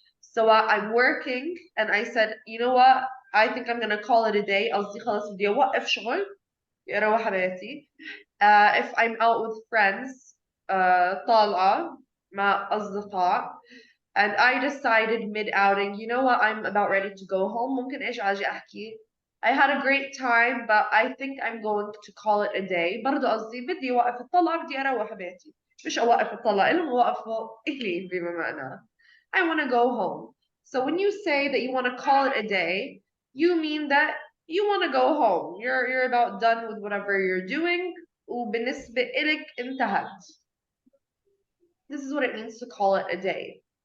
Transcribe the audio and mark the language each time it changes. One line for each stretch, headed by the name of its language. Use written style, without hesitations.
English: So I'm working and I said, you know what? I think I'm gonna call it a day.
Arabic: قصدي خلص بدي أوقف شغل أروح على بيتي.
English: If I'm out with friends,
Arabic: طالعة مع أصدقاء,
English: and I decided mid-outing, you know what, I'm about ready to go home.
Arabic: ممكن إيش أجي أحكي.
English: I had a great time, but I think I'm going to call it a day.
Arabic: برضو قصدي بدي أوقف الطلعة بدي أروح بيتي. مش أوقف الطلعة إلهم وقفوا إلي بما معناه.
English: I want to go home. So when you say that you want to call it a day, you mean that you want to go home. You're about done with whatever you're doing.
Arabic: وبالنسبة إلك انتهت.
English: This is what it means to call it a day.